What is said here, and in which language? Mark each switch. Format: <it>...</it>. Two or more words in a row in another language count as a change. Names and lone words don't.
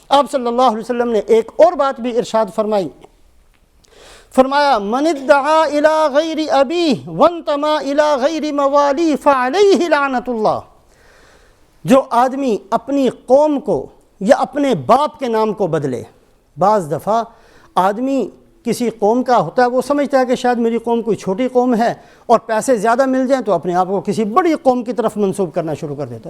<ur>آپ</ur> <ar>صلی اللہ علیہ وسلم</ar> <ur>نے ایک اور بات بھی ارشاد فرمائی، فرمایا</ur> <ar>من ادعا الی غیر ابیہ وانتما الی غیر موالی فعلیہ لعنت اللہ،</ar> <ur>جو آدمی اپنی قوم کو یا اپنے باپ کے نام کو بدلے۔ بعض دفعہ آدمی کسی قوم کا ہوتا ہے، وہ سمجھتا ہے کہ شاید میری قوم کوئی چھوٹی قوم ہے اور پیسے زیادہ مل جائیں تو اپنے آپ کو کسی بڑی قوم کی طرف منسوب کرنا شروع کر دیتا ہے۔</ur>